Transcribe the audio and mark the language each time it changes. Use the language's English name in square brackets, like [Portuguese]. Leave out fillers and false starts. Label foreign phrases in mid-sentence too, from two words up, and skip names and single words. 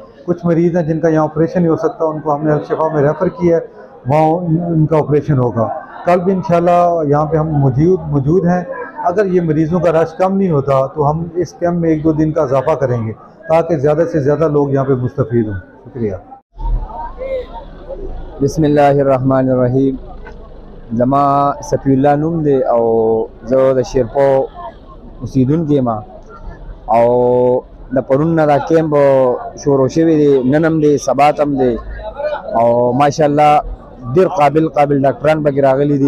[Urdu] کچھ مریض ہیں جن کا یہاں آپریشن نہیں ہو سکتا ان کو ہم نے الشفا میں ریفر کیا ہے وہاں ان کا آپریشن ہوگا. کل بھی انشاءاللہ یہاں پہ ہم موجود ہیں. اگر یہ مریضوں کا رش کم نہیں ہوتا تو ہم اس کیمپ میں 1-2 دن کا اضافہ کریں گے تاکہ زیادہ سے زیادہ لوگ یہاں پہ مستفید ہوں. شکریہ. [Arabic] بسم اللہ الرحمن الرحیم. [Pashto] زما صفی اللہ نوم دی او زه د شیرپو اوسیدونکی ما او د پرون نه دا کیمپ شروع شوی دی نن هم دی سبا هم دی او ماشاءالله ډیر قابل ډاکټران پکې راغلي دي.